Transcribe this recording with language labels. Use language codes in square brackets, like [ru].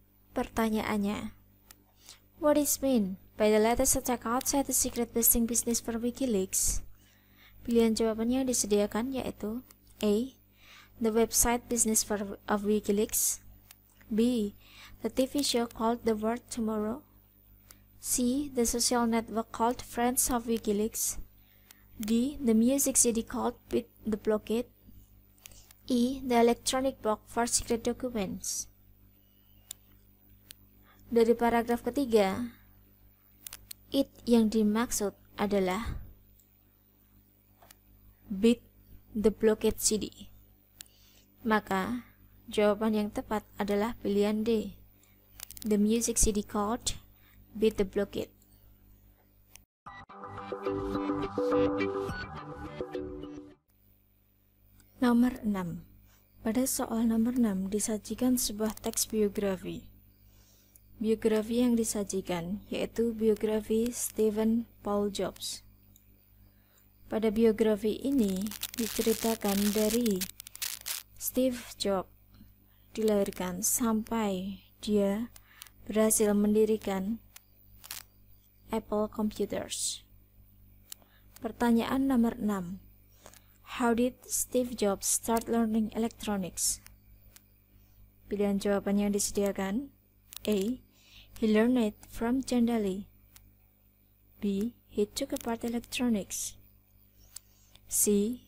[en] Pertanyaannya, what is mean by the latest attack outside the secret busting business for WikiLeaks? [id] Pilihan jawabannya yang disediakan yaitu A. [en] The website business of WikiLeaks, B. The TV show called The World Tomorrow, C. The social network called Friends of WikiLeaks, D. The music CD called Beat the Blockade, E. The electronic box for secret documents. [id] Dari paragraf ketiga, it yang dimaksud adalah Beat the Blockade CD. Maka jawaban yang tepat adalah pilihan D. [en] The music CD called Beat the Blockade. [id] Nomor 6. Pada soal nomor 6 disajikan sebuah teks biografi. Biografi yang disajikan yaitu biografi Stephen Paul Jobs. Pada biografi ini diceritakan dari Steve Jobs dilahirkan sampai dia berhasil mendirikan Apple Computers. Pertanyaan nomor 6. [en] How did Steve Jobs start learning electronics? [id] Pilihan jawaban yang disediakan: [en] A. He learned it from John Daly, B. He took apart electronics, C.